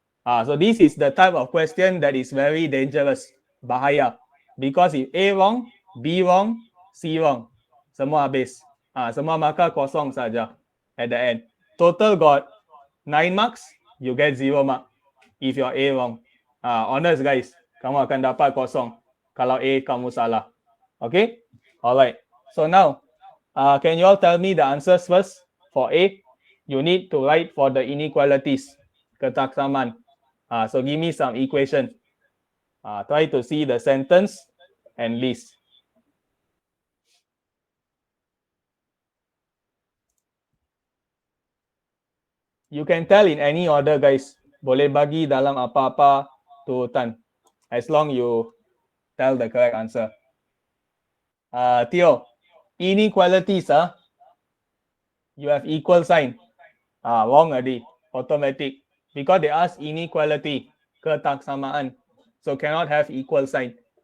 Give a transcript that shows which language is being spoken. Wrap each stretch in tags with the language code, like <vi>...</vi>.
<en>So this is the type of question that is very dangerous. Bahaya. Because if A wrong, B wrong, C wrong,</en> <ms>semua habis. Semua markah kosong saja</ms> <en>at the end. Total got 9 marks, you get 0 mark if your A wrong. Honest guys,</en> <ms>kamu akan dapat kosong kalau A kamu salah.</ms> <en>Okay? Alright. So now, can you all tell me the answers first? For A, you need to write for the inequalities, ketaksaman. So give me some equation. Try to see the sentence and list. You can tell in any order, guys.</en> <ms>Boleh bagi dalam apa-apa turutan.</ms> <en>As long you tell the correct answer. Theo, inequalities, you have equal sign. Wrong already, automatic. Because they ask inequality, ketaksamaan. So cannot have equal sign.</en>